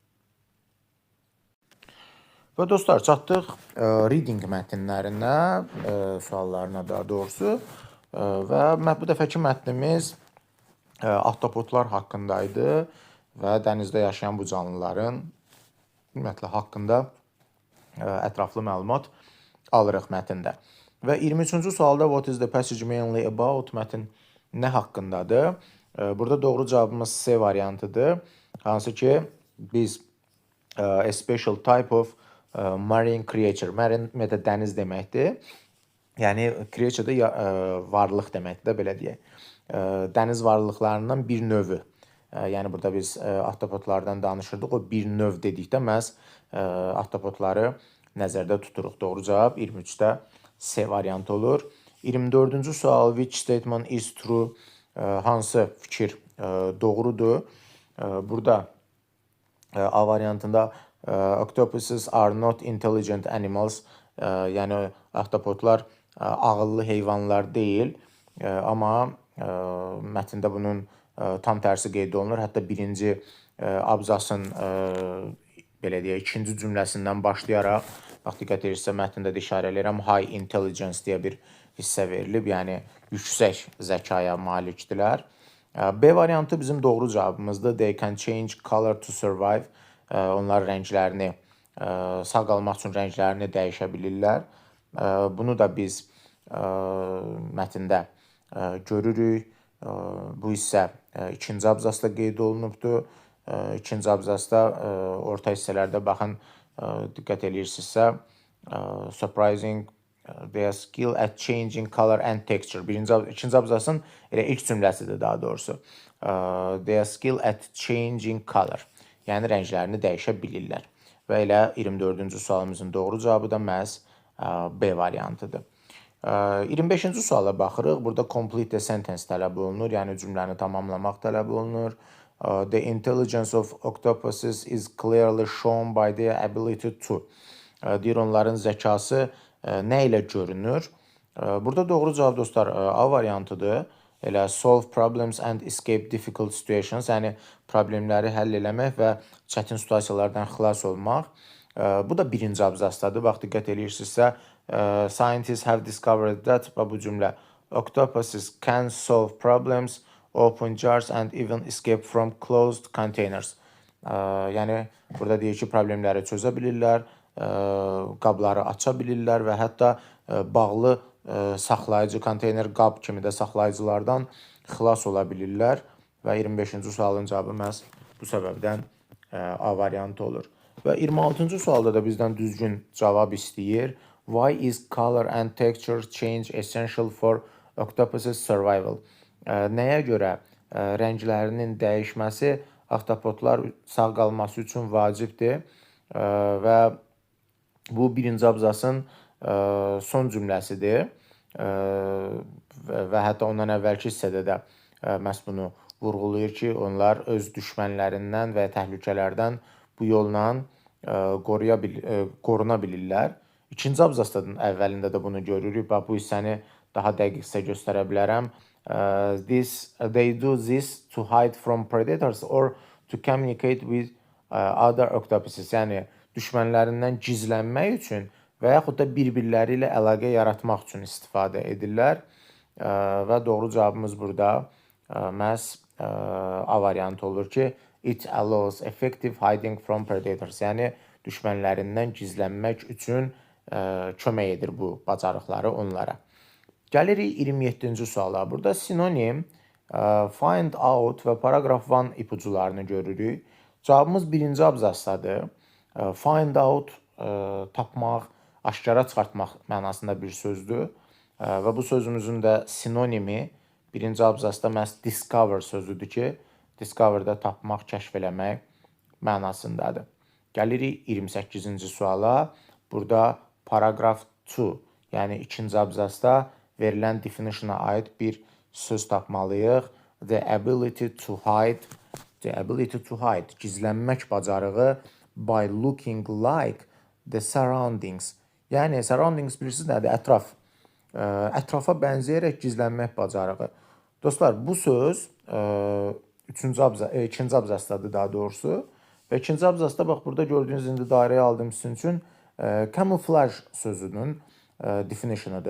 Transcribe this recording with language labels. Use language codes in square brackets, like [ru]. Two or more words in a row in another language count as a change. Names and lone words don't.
[az] Və dostlar, çatdıq reading mətnlərinə, suallarına daha doğrusu. Və bu dəfəki mətnimiz ahtapotlar haqqındaydı və dənizdə yaşayan bu canlıların ümumiyyətlə haqqında ətraflı məlumat alırıq mətndə. Və 23-cü sualda [en] what is the passage mainly about [az] mətn nə haqqındadır? Burada doğru cavabımız C variantıdır. hansı ki biz [en] a special type of marine creature. [az] Marine də dəniz deməkdir. Yəni creature da varlıq deməkdir də, belə deyək. Dəniz varlıqlarından bir növü. Yəni burada biz ahtapotlardan danışırdıq. O bir növ dedikdə məhz ahtapotları nəzərdə tuturuq. Doğru cavab 23-də C variantı olur. 24-cü sual, [en] which statement is true? [az] Hansı fikir doğrudur? Burada A variantında [en] octopuses are not intelligent animals. [az] Yəni ahtapotlar ağıllı heyvanlar deyil. Amma mətndə bunun tam tərsi qeyd olunur. Hətta birinci abzasın belə deyək, ikinci cümləsindən başlayaraq, bax diqqət edirsə mətndə də işarə edirəm, [en] high intelligence [az] deyə bir hissə verilib, yəni yüksək zəkaya malikdirlər. B variantı bizim doğru cavabımızdır. [en] They can change color to survive. [az] Onlar rənglərini, sağ qalmaq üçün rənglərini dəyişə bilirlər. Bunu da biz mətndə görürük. Bu hissə ikinci abzasda qeyd olunubdur. İkinci abzasda orta hissələrdə baxın, diqqət edirsinizsə, [en] surprising their skill at changing color and texture. [az] İkinci abzasın elə ilk cümləsidir daha doğrusu. [en] Their skill at changing color. [az] Yəni rənglərini dəyişə bilirlər. Və elə 24-cü sualımızın doğru cavabı da məhz B variantıdır. 25-ci suala baxırıq. Burada [en] complete the sentence [az] tələb olunur. Yəni cümləni tamamlamaq tələb olunur. [en] The intelligence of octopuses is clearly shown by their ability to. [az] Deyir, onların zəkası nə ilə görünür? Burada doğru cavab dostlar A variantıdır. [en] Elə solve problems and escape difficult situations, [az] yəni problemləri həll eləmək və çətin situasiyalardan xilas olmaq. Bu da birinci abzasdadır. Bax, diqqət edirsinizsə, [en] scientists have discovered that, [az] bu cümlə, [en] octopuses can solve problems, open jars and even escape from closed containers. [az] Yəni, burada deyir ki, problemləri çözə bilirlər, qabları aça bilirlər və hətta bağlı saxlayıcı, konteyner qab kimi də saxlayıcılardan xilas ola bilirlər və 25-ci sualın cavabı məhz bu səbəbdən A variantı olur. Və 26-cı sualda da bizdən düzgün cavab istəyir. [en] Why is color and texture change essential for octopus's survival? [az] Nəyə görə rənglərinin dəyişməsi ahtapotlar sağ qalması üçün vacibdir və bu birinci abzasın son cümləsidir və hətta ondan əvvəlki hissədə də məhz bunu vurğulayır ki, onlar öz düşmənlərindən və təhlükələrdən bu yolla qoruna bilirlər. İkinci abzasın əvvəlində də bunu görürük. Bu hissəni daha dəqiqsə göstərə bilərəm. [en] They do this to hide from predators or to communicate with other octopuses. [az] Yəni düşmənlərindən gizlənmək üçün və yaxud da bir-birləri ilə əlaqə yaratmaq üçün istifadə edirlər. Və doğru cavabımız burada məhz A variantı olur ki, [en] it allows effective hiding from predators. [az] Yəni düşmənlərindən gizlənmək üçün kömək edir bu bacarıqları onlara. Gəlirik 27-ci suala. Burada sinonim, [en] find out [az] və paragraf 1 ipucularını görürük. Cavabımız birinci abzasdadır. [en] Find out, [az] tapmaq, aşkara çıxartmaq mənasında bir sözdür. Və bu sözümüzün də sinonimi birinci abzasda məhz discover sözüdür ki, discover-da tapmaq, kəşf eləmək mənasındadır. Gəlirik 28-ci suala. Burada paragraf 2, yəni ikinci abzasda verilən definition-a aid bir söz tapmalıyıq. [en] The ability to hide, [az] gizlənmək bacarığı [en] by looking like the surroundings. [az] Yəni, surroundings bilirsiniz nədir? Ətraf. Ətrafa bənzəyərək gizlənmək bacarığı. Dostlar, bu söz ikinci abzasdadır daha doğrusu. Və ikinci abzasda, bax, burada gördüyünüz indi dairəyə aldığım sizin üçün camouflage sözünün definition-ıdır.